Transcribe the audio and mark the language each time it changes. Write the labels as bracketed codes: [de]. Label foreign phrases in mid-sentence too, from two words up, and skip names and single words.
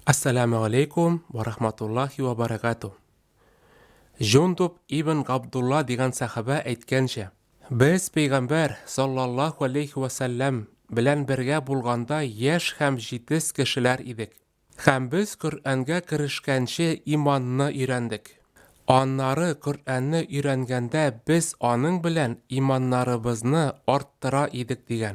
[ar] السلام عليكم ورحمة الله وبركاته. [uz] Jundub ibn Abdullah degan sahaba aytgancha, biz payg'ambar [ar] صلى الله عليه وسلم [uz] bilan birga bo'lganda yosh ham jitis kishilar edik. Ham biz Qur'onga kirishgancha iymonni o'rgandik. Onlari Qur'onni o'rganganda biz onun bilan iymonlarimizni orttira edik degan.